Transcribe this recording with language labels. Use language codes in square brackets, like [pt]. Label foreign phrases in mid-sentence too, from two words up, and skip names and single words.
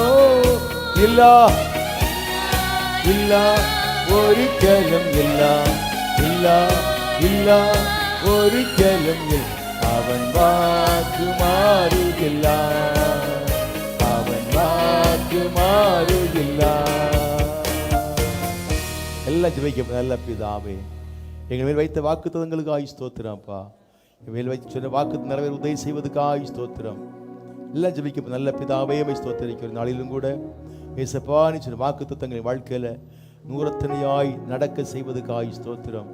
[ml] ഇല്ല ഇല്ല ഒരിക്കലും ഇല്ല ഇല്ല ഇല്ല ഒരിക്കലും ഇല്ല. അവൻ വാക്ക് മാറുകില്ല, അവൻ വാക്ക് മാറുകില്ല. [ta] எல்லாம் ஜெபிக்க. நல்ல பிதாவே, எங்கள் மேல் வைத்த வாக்குத்தத்தங்களுக்காக ஸ்தோத்திரம்ப்பா. வேலை வச்சு சொன்ன வாக்கு நிறைவேற உதவி செய்வதுக்காய் ஸ்தோத்திரம். எல்லாம் ஜெபிக்க நல்ல பிதாவே ஸ்தோத்திரிக்கிற நாளிலும் கூட ஏசப்பா நீ சொன்ன வாக்கு தத்தங்களை வாழ்க்கையில் நூறத்தனையாய் நடக்க செய்வதுக்காய் ஸ்தோத்திரம்.